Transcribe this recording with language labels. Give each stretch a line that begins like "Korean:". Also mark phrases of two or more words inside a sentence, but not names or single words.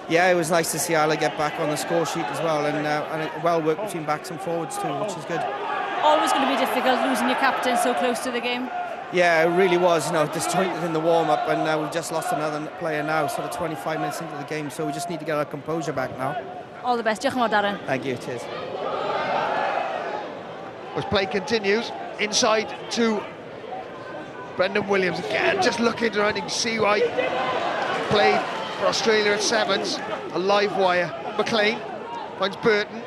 English: Yeah, it was nice to see Ala get back on the score sheet as well, and well worked between backs and forwards too, which is good. Always going to be difficult losing your captain so close to the game. Yeah, it really was, disjointed in the warm-up, and we've just lost another player now, sort of 25 minutes into the game, so we just need to get our composure back now. All the best.
Welsh: Diolch yn fawr, Darren.
English: Thank you, cheers. As play continues, inside to Brendan Williams again, just looking around. You can see why he played for Australia at sevens, a live wire. McLean finds Burton.